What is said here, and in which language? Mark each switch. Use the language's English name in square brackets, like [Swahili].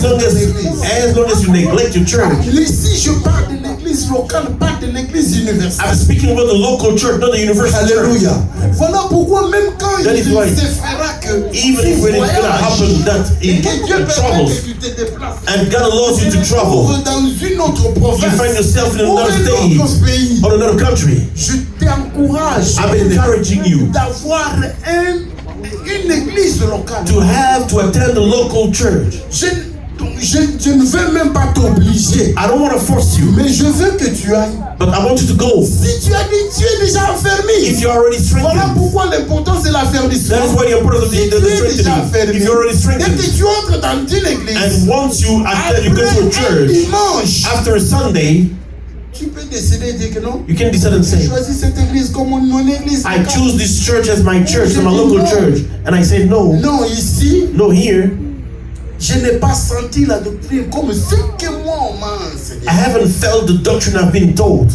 [English] as long as you neglect your church. [French] Ici je parle de l'église locale, pas de l'église universelle. [English] I'm speaking about the local church, not the universal Hallelujah. church. [French] Voilà pourquoi même quand [English] that [French] il se fera que [English] even if when it's gonna happen that it troubles and God allows you to travel, [French] dans une autre province, [English] you find yourself in another state or another country. [French] Je t'encourage. [English] I'm encouraging you [French] d'avoir une église locale. [English] To attend the local church. [French] Je ne veux même pas t'obliger. [English] I don't want to force you. [French] Mais je veux que tu ailles. [English] But I want you to go. [French] Si tu es déjà enfermé. [English] If you're already strengthened. [French] Voilà pourquoi l'importance de l'affermissement. [English] That is why the importance of the strengthening. If you're already strengthened. [French] Dès que tu entres dans une église. [English] And once you go to a church. [French] Dimanche. [English] After a Sunday. [French] Tu peux décider de dire que non. [English] You can decide and say, [French] choisis cette église comme mon église. [English] I choose this church as my church, my local church. And I say no. [French] Non, ici. [English] No, here. [French] Je n'ai pas senti la doctrine comme ce que moi on m'a enseigné. [English] I haven't felt the doctrine I've been told.